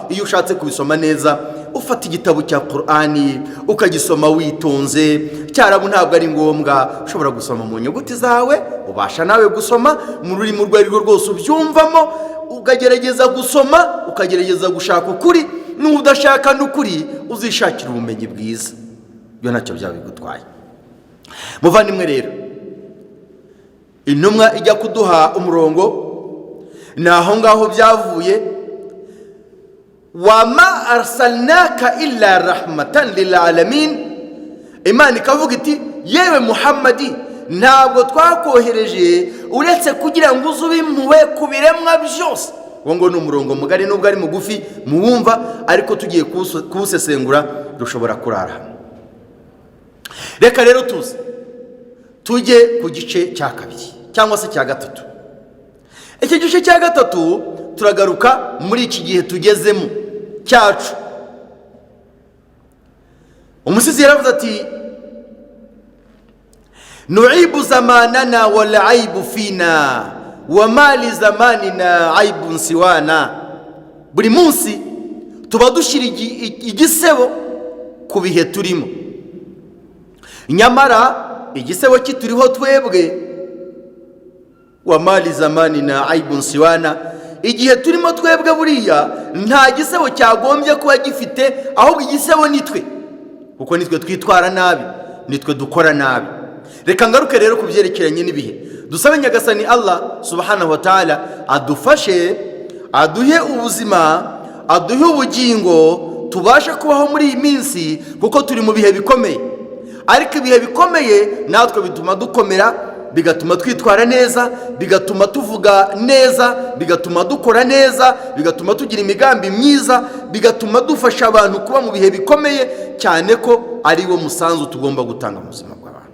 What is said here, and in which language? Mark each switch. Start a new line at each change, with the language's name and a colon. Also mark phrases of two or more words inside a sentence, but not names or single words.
Kinyarwanda: Iyo ushatse kubisoma neza, ufata igitabo cya Qur'ani ukagisoma witonze, cyarabu ntabwo ari ngombwa, ushobora gusoma mu nyuguti zawe, ubasha nawe gusoma mu rurimi rwo rwose ubyumvamo, ukagerageza gusoma, ukagerageza gushaka ukuri, n'udashaka n'ukuri uzishakira ubumenyi bwiza, byo ntacyo byaba bigutwaye. Muvandimwe rero, intumwa ijya kuduha umurongo, ni aho ngaho byavuye.
Arabic: وما أرسلناك إلا رحمة للعالمين,
Kinyarwanda: Imana ikavuga iti yewe Muhammadi, ntabwo twakohereje uretse kugira ngo uzubimwe ku biremwa byose. Ngo ni umurongo mugari nubwo ari mugufi muwumva, ariko tugiye kuwusesengura dushobora kurara. Reka rero tujye ku gice cya kabiri cyangwa se cya gatatu. Iki gice cya gatatu turagaruka muri iki gihe tugezemo cyacu. Umusizi yaravuze ati
Arabic: نعيب زماننا والعيب فينا وما لزماننا عيب سوانا.
Kinyarwanda: Buri munsi tuba dushyira igisebo ku bihe turimo, nyamara igisebo kituriho twebwe.
Arabic: وما لزماننا عيب سوانا,
Kinyarwanda: igihe turimo twebwe buriya nta gisebo cyagombye kuba gifite, ahubwo igisebo nitwe, kuko nitwe twitwara nabi, nitwe dukora nabi. Reka ngaruke rero kubyerekeranye n'ibihe, dusabe Nyagasani Allah
Arabic: سبحانه وتعالى
Kinyarwanda: adufashe, aduhe ubuzima, aduhe ubugingo, tubashe kubaho muri iyi minsi, kuko turi mu bihe bikomeye. Ariko ibihe bikomeye natwe bituma dukomera, bigatuma twitwara neza, bigatuma tuvuga neza, bigatuma dukora neza, bigatuma tugira imigambi myiza, bigatuma dufasha abantu kuba mu bihe bikomeye, cyane ko ari wo musanzu tugomba gutanga mu buzima bw'abantu.